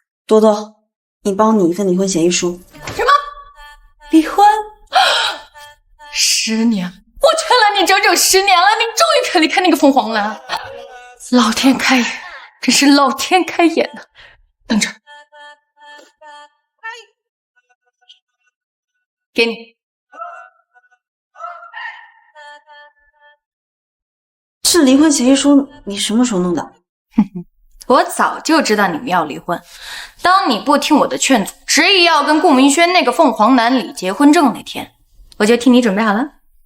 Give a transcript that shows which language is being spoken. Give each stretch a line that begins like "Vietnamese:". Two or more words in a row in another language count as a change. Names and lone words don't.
Chinese: 多多，你帮你一份离婚协议书。什么？离婚？10年，我劝了你整整10年了，你终于肯离开那个凤凰男。老天开眼，真是老天開眼呐！等着，給你。這離婚協議書你什麼時候弄的？我早就知道你們要離婚。當你不聽我的勸阻，執意要跟顧明軒那個鳳凰男領結婚證那天，我就替你準備好了。